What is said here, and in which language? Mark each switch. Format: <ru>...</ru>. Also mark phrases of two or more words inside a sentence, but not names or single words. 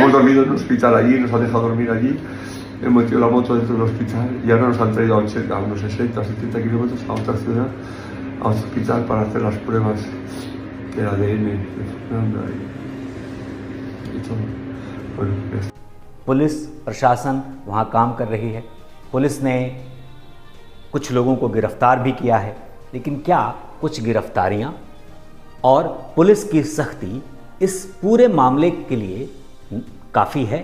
<es>Hemos dormido en un hospital allí, nos han dejado dormir allí. Hemos metido la moto dentro del hospital y ahora nos han traído a unos 60 o 70 kilómetros a otra ciudad, a otro hospital para hacer las pruebas del ADN de Fernanda y todo. Bueno,</es> <hi>पुलिस प्रशासन वहाँ काम कर रही है। पुलिस ने कुछ लोगों को गिरफ्तार भी किया है, लेकिन क्या कुछ गिरफ्तारियाँ और पुलिस की सख्ती इस पूरे मामले के लिए काफ़ी है?</hi>